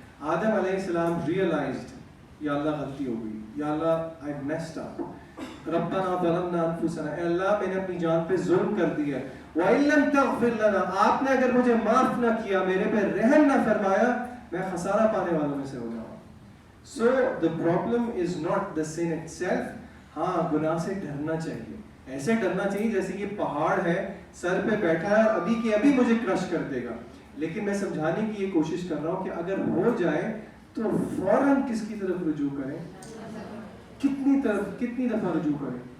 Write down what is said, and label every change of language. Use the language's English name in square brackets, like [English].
[Urdu] آدم علیہ السلام ریئلائزڈ, یا اللہ غلطی ہو گئی, یا اللہ [English] I messed up. [Arabic] ربنا ظلمنا انفسنا, [Urdu] اے اللہ میں نے اپنی جان پہ ظلم کر دیا. [Arabic] وَإِن لَمْ تَغْفِرْ لَنَا, [Urdu] آپ نے اگر مجھے معاف نہ کیا, میرے پہ رحم نہ فرمایا, میں خسارہ پانے والوں میں سے ہو جاؤں. [English] So the problem is not the sin itself. [Urdu] ہاں گناہ سے ڈرنا چاہیے, ایسے ڈرنا چاہیے جیسے یہ پہاڑ ہے سر پہ بیٹھا ہے, ابھی کے ابھی مجھے کرش کر دے گا. لیکن میں سمجھانے کی یہ کوشش کر رہا ہوں کہ اگر ہو جائے تو فوراً کس کی طرف رجوع کریں, کتنی دفعہ رجوع کریں.